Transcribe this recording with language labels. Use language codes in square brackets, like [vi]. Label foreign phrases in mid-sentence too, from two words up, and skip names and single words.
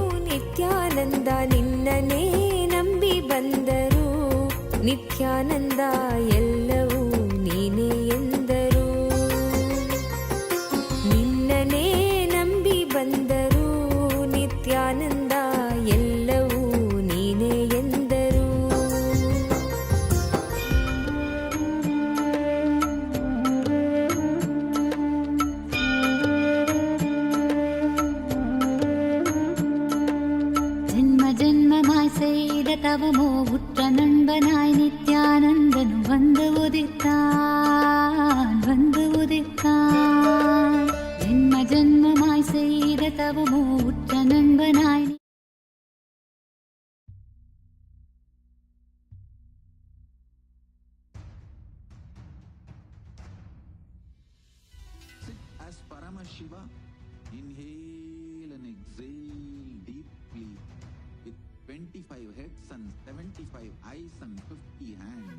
[kn] ನಿತ್ಯಾನಂದ ನಿನ್ನನೇ ನಂಬಿ ಬಂದರು. ನಿತ್ಯಾನಂದ ಎಲ್ಲವೂ ನೀನೇ ಎಂದರು. ನಿನ್ನನೇ ನಂಬಿ ಬಂದರು. ನಿತ್ಯಾನಂದ ಎಲ್ಲವೂ ನೀನೇ ಎಂದರು. [ta] ஜன்ம ஜன்மமாயி செய்த தவமோ உற்ற നண்பனாய் നിത്യാനന്ദനും வந்து உதித்தான், வந்து உதித்தான். ஜன்ம ஜன்மமாய் செய்த தவமோ உற்ற நண்பனாய் [en] Sit as Paramashiva. Inhale and exhale deeply with 25 heads and 75 eyes and 50 hands.